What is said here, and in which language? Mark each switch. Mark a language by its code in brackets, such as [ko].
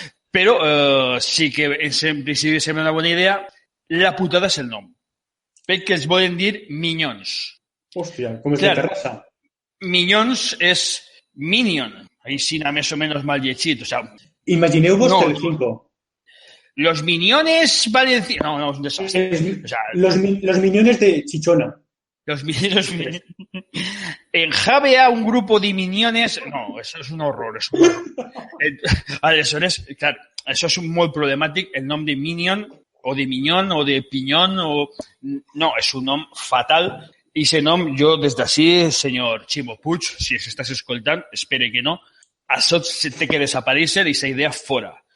[ca] Però sí que en principi sembla una bona idea. La putada és el nom. Perquè els volen dir minyons. Hòstia, com és de Terrassa. Minyons és minion. Així més o menys mal llegit. O sea, imagineu-vos Telecinco. [es] Los miniones valencianos. No, es un desastre. O sea, los miniones de Chichona. Los miniones. En Javea, un grupo de miniones... No, eso es un horror. [ca] És un horror. Aleshores, clar, això és molt problemàtic. El nom de minion, o de minyón, o de pinyón, o... No, és un nom fatal. I aquest nom, jo des d'ací, senyor Ximo Puig, si estàs escoltant, espere que no, això té que desaparèixer i aquesta idea fora.